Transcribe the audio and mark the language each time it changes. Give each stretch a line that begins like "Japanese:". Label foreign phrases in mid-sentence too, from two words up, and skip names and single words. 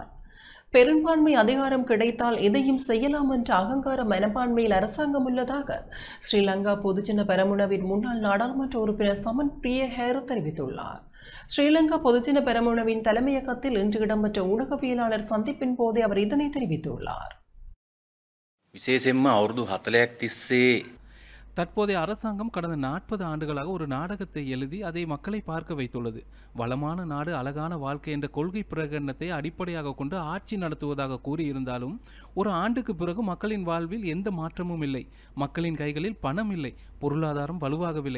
Tamil: பெரும்பான்மை அதிகாரம் கிடைத்தால் எதையும் செய்யலாம் என்ற அகங்கார மனப்பான்மையில் அரசாங்கம் உள்ளதாக ஸ்ரீலங்கா பொதுஜன பெரமுனவின் முன்னாள் நாடாளுமன்ற உறுப்பினர் சமன் பிரிய ஹேர தெரிவித்துள்ளார். ஸ்ரீலங்கா பொதுஜன பெரமுனவின் தலைமையகத்தில் இன்று இடம்பெற்ற ஊடகவியலாளர் சந்திப்பின் போதே அவர் இதனை தெரிவித்துள்ளார்.
Sinhala: විශේෂයෙන්ම අවුරුදු 40ක් තිස්සේ
Tamil: தற்போதைய அரசாங்கம் கடந்த 40 ஆண்டுகளாக ஒரு நாடகத்தை எழுதி அதை மக்களை பார்க்க வைத்துள்ளது. வளமான நாடு அழகான வாழ்க்கை என்ற கொள்கை பிரகடனத்தை அடிப்படையாக கொண்டு ஆட்சி நடத்துவதாக கூறியிருந்தாலும் ஒரு ஆண்டுக்கு பிறகு மக்களின் வாழ்வில் எந்த மாற்றமும் இல்லை. மக்களின் கைகளில் பணம் இல்லை, பொருளாதாரம் வலுவாகவில்லை.